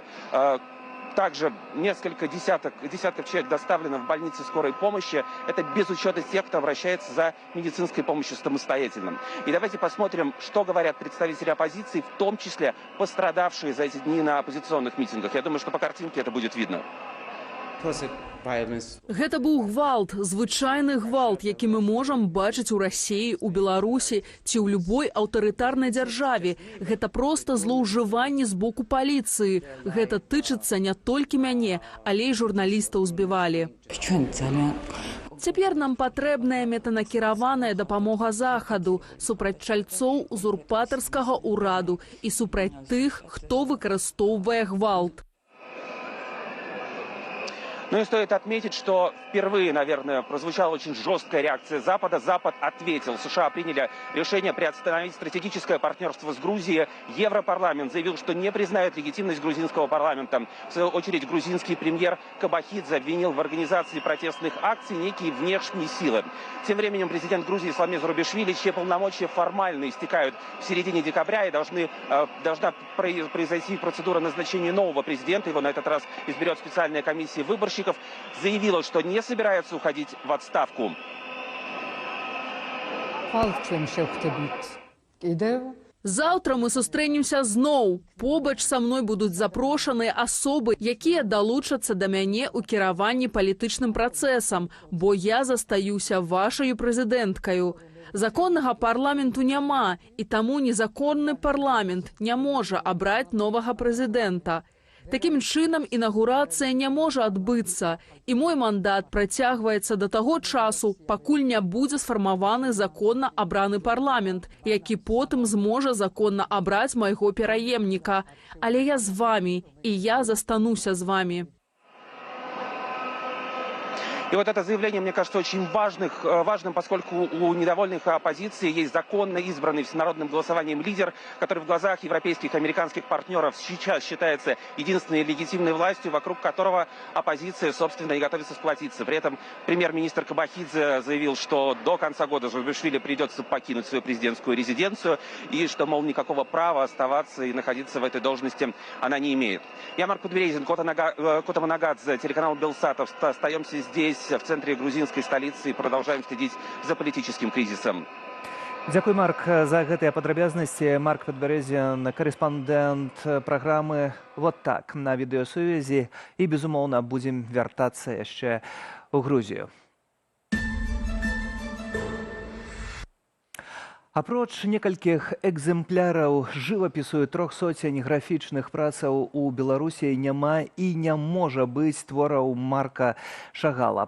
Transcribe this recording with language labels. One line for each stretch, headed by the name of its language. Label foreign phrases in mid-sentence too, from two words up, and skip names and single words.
Russian: Также несколько десятков человек доставлено в больницы скорой помощи. Это без учета тех, кто обращается за медицинской помощью самостоятельно. И давайте посмотрим, что говорят представители оппозиции, в том числе пострадавшие за эти дни на оппозиционных митингах. Я думаю, что по картинке это будет видно.
Belarusian: Гэта быў гвалт, звычайны гвалт, які мы можам бачыць у Расіі, у Беларусі ці ў любой аўтарытарнай дзяржаве. Гэта проста злоўжыванне з боку паліцыі. Гэта тычыцца не толькі мяне, але і журналістаў збівалі. Цяпер нам патрэбная метанакіраваная дапамога Захаду супраць чальцоў узурпатарскага ўраду і супраць тых, хто выкарыстоўвае гвалт.
Russian: Ну и стоит отметить, что впервые, наверное, прозвучала очень жесткая реакция Запада. Запад ответил. США приняли решение приостановить стратегическое партнерство с Грузией. Европарламент заявил, что не признает легитимность грузинского парламента. В свою очередь, грузинский премьер Кабахидзе обвинил в организации протестных акций некие внешние силы. Тем временем президент Грузии Исламе Зурабишвили, чьи полномочия формально истекают в середине декабря, и должна произойти процедура назначения нового президента. Его на этот раз изберет специальная комиссия выборщиков. Заявила, что не собирается уходить в отставку.
Belarusian: Завтра мы сустрэнемся зноў. Побач са мной будуць запрошаныя асобы, якія далучацца да мяне ў кіраванні палітычным працэсам, бо я застаюся вашаю прэзідэнткаю. Законнага парламенту няма, і таму незаконны парламент не можа абраць новага прэзідэнта. Такім чынам інагурацыя не можа адбыцца, і мой мандат працягваецца да таго часу, пакуль не будзе сфармаваны законна абраны парламент, які потым зможа законна абраць майго пераемніка. Але я з вамі, і я застануся з вамі.
Russian: И вот это заявление, мне кажется, очень важным, поскольку у недовольных оппозиции есть законно избранный всенародным голосованием лидер, который в глазах европейских и американских партнеров сейчас считается единственной легитимной властью, вокруг которого оппозиция, собственно, и готовится сплотиться. При этом премьер-министр Кабахидзе заявил, что до конца года Зурабишвили придется покинуть свою президентскую резиденцию, и что, мол, никакого права оставаться и находиться в этой должности она не имеет. Я Марк Подберезин, Кота Манагадзе, телеканал Белсат. Остаемся здесь, в центре грузинской столицы, и продолжаем следить за политическим кризисом.
Belarusian: Дзякуй, Марк, за гэтыя падрабязнасці. Марк Падбярэзін, карэспандэнт праграмы «Вот так» на відэасувязі. І, безумоўна, будзем вяртацца яшчэ ў Грузію. Апроч некалькіх экземпляраў жывапісу 300 графічных працаў у Беларусі няма і не можа быць твораў Марка Шагала.